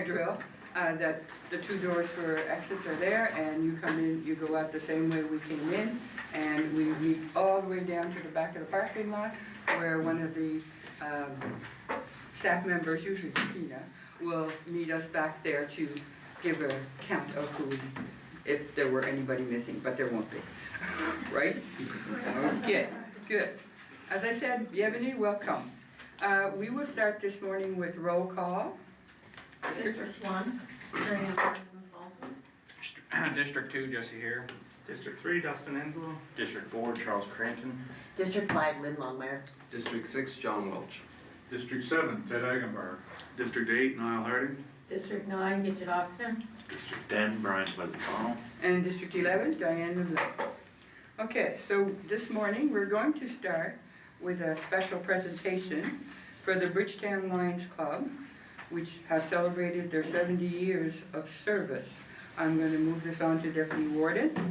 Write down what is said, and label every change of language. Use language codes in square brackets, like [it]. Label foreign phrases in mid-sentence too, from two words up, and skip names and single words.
[en] drill, that the two doors for exits are there, and you come in, you go out the same way we came in, and we meet all the way down to the back of the parking lot, where one of the staff members, usually Christina, will meet us back there to give a count of who's, if there were anybody missing, but there won't be, right? Okay, good. As I said, bienvenue, welcome. We will start this morning with roll call. District 1, Marianne Parkinson Salzman. District 2, Jesse Hare. District 3, Dustin Enslow. District 4, Charles Crampton. District 5, Lynn Longmire. District 6, John Welch. District 7, Ted Agenbar. District 8, Niall Harding. District 9, Gidget Oxen. District 10, Brian Pleasant-Connell. And District 11, Diane LeBlanc. Okay, so this morning we're going to start with a special presentation for the Bridgetown Lions Club, which have celebrated their 70 years of service. I'm going to move this on to Deputy Warden.